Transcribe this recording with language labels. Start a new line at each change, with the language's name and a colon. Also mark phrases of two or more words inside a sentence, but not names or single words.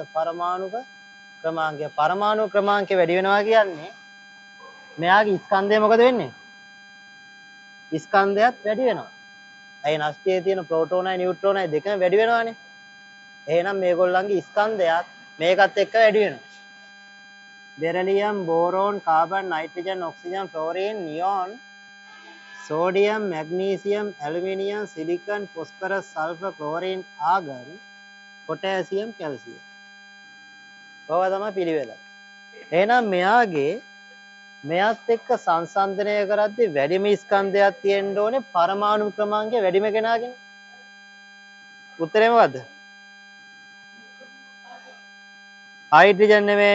Sinhala: පරමාණුක ක්‍රමාංකය. පරමාණු ක්‍රමාංකය වැඩි වෙනවා කියන්නේ මෙයාගේ ස්කන්ධය මොකද වෙන්නේ? ස්කන්ධයත් වැඩි වෙනවා. ඇයි නෂ්ටයේ තියෙන ප්‍රෝටෝනයි නියුට්‍රෝනයි දෙකම වැඩි වෙනවානේ. එහෙනම් මේගොල්ලන්ගේ ස්කන්ධයත් මේකත් එක්ක වැඩි වෙනවා.
English: beryllium boron carbon nitrogen oxygen fluorine neon sodium magnesium aluminium silicon phosphorus sulphur chlorine argon potassium calcium
Sinhala: ඔවා තමයි පිළිවෙල. එහෙනම් මෙයාගේ මෙයත් එක්ක සංසන්දනය කරද්දී වැඩිම ස්කන්ධයක් තියෙන්න ඕනේ පරමාණු ක්‍රමාංකය වැඩිම කෙනාගෙන. උත්තරේ මොකද්ද? හයිඩ්‍රජන් නෙමෙයි.